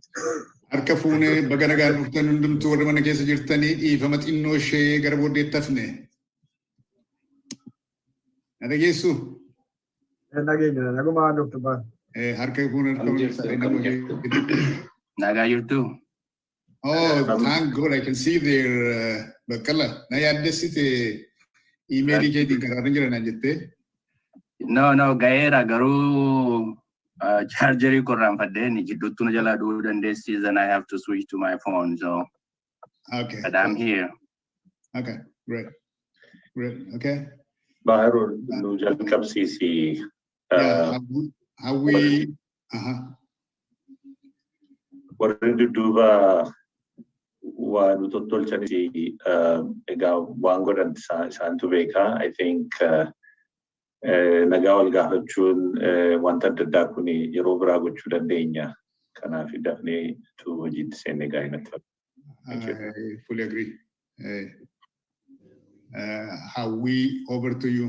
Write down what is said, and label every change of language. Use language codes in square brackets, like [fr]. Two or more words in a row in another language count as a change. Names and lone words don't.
[om] Harka fuunee baga nagaan dhuftan hundumtuu warra mana keessa jirtanii dhiifama xinnoo ishee gara booddeetti hafne. Na dhageessu? Dhageenya nagumaa Dr. Bahu. Harka fuunee Nagaa jirtu? [en] Oh, thank God, I can see their Bakala. [om] Na yaaddessite emailii keetiin karaarra jira naan jettee? No, gaera garuu chargerii korraanfadheen jidduutti na jalaa du'uu dandeessi, [en] then I have to switch to my phone, so. Okay. But I'm here. Okay, great. Okay. [om] Baharul nu jalqabsiisi. [en] How we [om] warri dudduuba waan nu tottolchanis egaa waan godhan isaantu beeka. [en] I think [om] nagaa wal gaafachuun wanta adda addaa kun yeroo biraa gochuu dandeenya. Kanaaf dafnee tu hojiitti seenne gaa'inatti. [en] I fully agree. How we over to you.